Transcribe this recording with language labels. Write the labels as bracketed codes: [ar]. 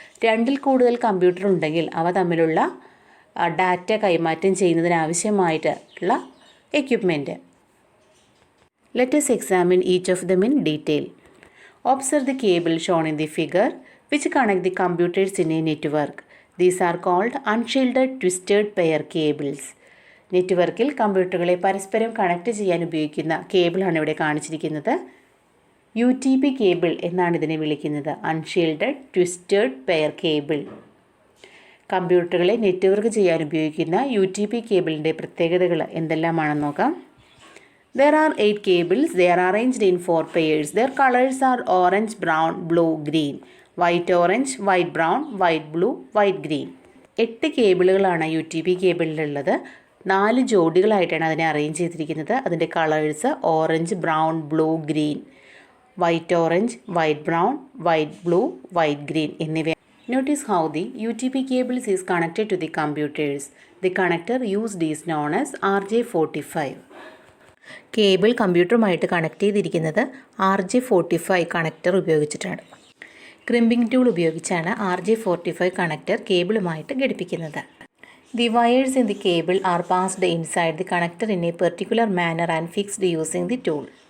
[ml] 2ൽ കൂടുതൽ കമ്പ്യൂട്ടർ ഉണ്ടെങ്കിൽ അവ തമ്മിലുള്ള ഡാറ്റ കൈമാറ്റം ചെയ്യുന്നതിനാവശ്യമായിട്ടുള്ള equipment. [en] Let us examine each of them in detail. Observe the cable shown in the figure which connect the computers in a network. These are called unshielded twisted pair cables. [ml] നെറ്റ്വർക്കിൽ കമ്പ്യൂട്ടറുകളെ പരസ്പരം connect ചെയ്യാൻ ഉപയോഗിക്കുന്ന കേബിളാണ് ഇവിടെ കാണിച്ചിരിക്കുന്നത്. UTP cable എന്നാണ് ഇതിനെ വിളിക്കുന്നത്. Unshielded twisted pair cable. കമ്പ്യൂട്ടറുകളെ network ചെയ്യാൻ ഉപയോഗിക്കുന്ന UTP കേബിളിൻ്റെ പ്രത്യേകതകൾ എന്തെല്ലാമാണെന്ന് നോക്കാം. [en] There are 8 cables. They are arranged in 4 pairs. Their colors are orange, brown, blue, green. White, orange, white, brown, white, blue, white, green. [ml] 8 കേബിളുകളാണ് UTP കേബിളിലുള്ളത്. 4 ജോഡികളായിട്ടാണ് അതിനെ arrange ചെയ്തിരിക്കുന്നത്. അതിൻ്റെ colours orange, brown, blue, green. White, orange, white, brown, white, blue, white, green എന്നിവ. [en] Notice how the UTP cables is connected to the computers. The connector used is known as RJ45. [ml] Cable കമ്പ്യൂട്ടറുമായിട്ട് connect ചെയ്തിരിക്കുന്നത് RJ45 connector ഉപയോഗിച്ചിട്ടാണ്. Crimping tool ഉപയോഗിച്ചാണ് RJ45 connector കേബിളുമായിട്ട് ഘടിപ്പിക്കുന്നത്. [en] The wires in the cable are passed inside the connector in a particular manner and fixed using the tool.